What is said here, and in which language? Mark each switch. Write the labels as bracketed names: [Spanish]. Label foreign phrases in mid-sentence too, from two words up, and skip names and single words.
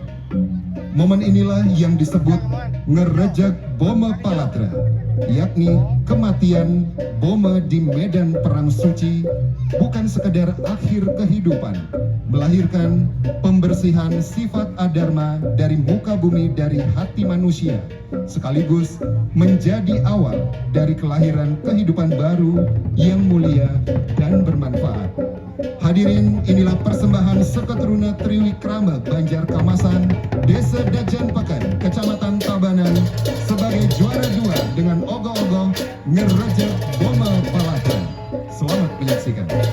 [Indonesian] Momen inilah yang disebut ngerejek Boma Palatra, yakni kematian Boma di medan perang suci, bukan sekedar akhir kehidupan, melahirkan pembersihan sifat adharma dari muka bumi dari hati manusia, sekaligus menjadi awal dari kelahiran kehidupan baru yang mulia dan bermanfaat. Hadirin, inilah persembahan Seketruna Triwikrama Banjar Kamasan, Desa Dajan Pakan, Kecamatan Tabanan, sebagai juara 2 dengan ogoh-ogoh ngerejek Boma Palatra. Selamat menyaksikan.